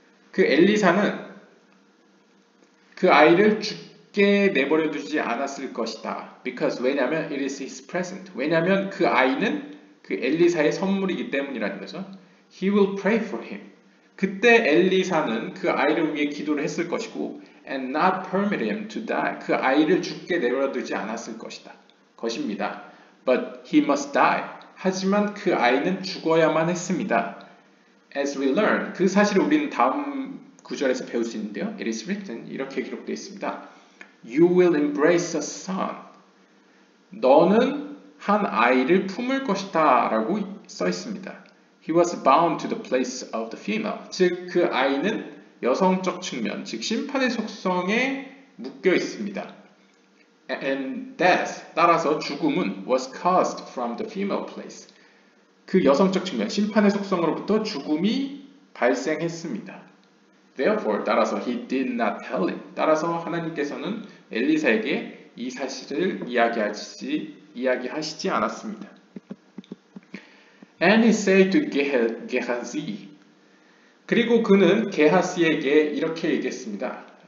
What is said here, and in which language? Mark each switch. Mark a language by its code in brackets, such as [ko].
[ko] 그 엘리사는 그 아이를 죽게 내버려 두지 않았을 것이다. [en] Because [ko] 왜냐하면 [en] it is his present. [ko] 왜냐하면 그 아이는 그 엘리사의 선물이기 때문이라는 거죠. [en] He will pray for him. [ko] 그때 엘리사는 그 아이를 위해 기도를 했을 것이고 [en] and not permit him to die. [ko] 그 아이를 죽게 내버려 두지 않았을 것입니다. [en] But he must die. [ko] 하지만 그 아이는 죽어야만 했습니다. [en] As we learn, [ko] 그 사실을 우리는 다음 구절에서 배울 수 있는데요. [en] It is written, [ko] 이렇게 기록되어 있습니다. [en] You will embrace a son. [ko] 너는 한 아이를 품을 것이다 라고 써 있습니다. [en] He was bound to the place of the female. [ko] 즉, 그 아이는 여성적 측면, 즉 심판의 속성에 묶여 있습니다. [en] And death, [ko] 따라서 죽음은 [en] was caused from the female place. [ko] 그 여성적 측면, 심판의 속성으로부터 죽음이 발생했습니다. [en] Therefore, [ko] 따라서 [en] he did not tell him. [ko] 따라서 하나님께서는 엘리사에게 이 사실을 이야기하시지 않았습니다. [en] And he said to Gehazi. [ko] 그리고 그는 게하시에게 이렇게 얘기했습니다.